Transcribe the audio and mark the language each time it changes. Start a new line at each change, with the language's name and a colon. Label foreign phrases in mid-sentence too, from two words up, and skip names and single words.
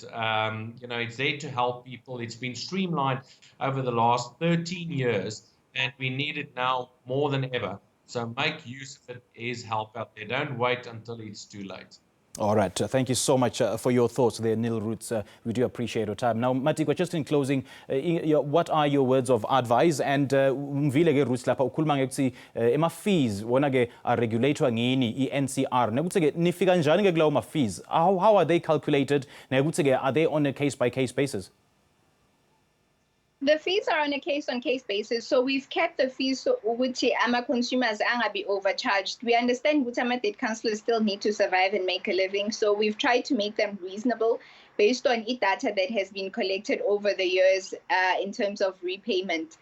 English: It's there to help people. It's been streamlined over the last 13 years, and we need it now more than ever. So make use of it. Is help out there. Don't wait until it's too late. All right. Thank you so much for your thoughts there, Neil Roots. We do appreciate your time. Now, Matikwa, just in closing, what are your words of advice?
Zulu: And umvile ke Roots lapha ukhuluma ngekuthi ema fees wona ke regulator ngini i-NCR. Nekuthi ke nifika njani ke kulawo ma fees?
English: How are they calculated?
Zulu: Nekuthi ke
English: are they on a case by case basis? The fees are on a case-on-case basis. So we've kept the fees so which our consumers are be overcharged. We understand which our debt counselors still need to survive and make a living. So we've tried to make them reasonable based on data that has been collected over the years in terms of repayment.